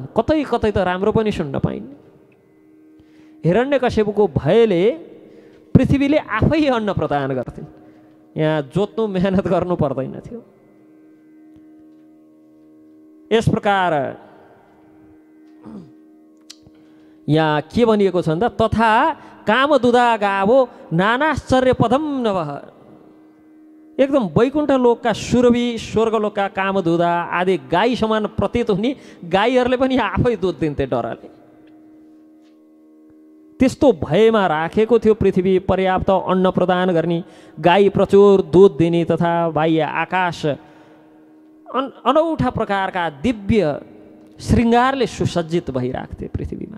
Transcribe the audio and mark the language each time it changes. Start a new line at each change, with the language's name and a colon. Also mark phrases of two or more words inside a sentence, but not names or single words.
Nepali: कतै कतै त राम्रो पनि सुन्न पाइन्। हिरण्यकश्यपुको भयले पृथ्वीले आफै अन्न प्रदान गर्थिन्, यहाँ जोत्नु मेहनत गर्नु पर्दैन थियो। यस प्रकार यहाँ के भनिएको छ भन्दा,
Sanskrit: तथा कामदुदा गावो नानाश्चर्य पदम नभः।
Nepali: एकदम वैकुण्ठ लोकका सुरभि, स्वर्गलोकका कामदुदा आदि गाई समान प्रतीत हुने गाईहरूले पनि आफै दुध दिन्थे डरले। त्यस्तो भयमा राखेको थियो पृथ्वी, पर्याप्त अन्न प्रदान गर्ने, गाई प्रचुर दुध दिने तथा बाह्य आकाश अनौठा प्रकारका दिव्य श्रृङ्गारले सुसज्जित भइराख्थे पृथ्वीमा।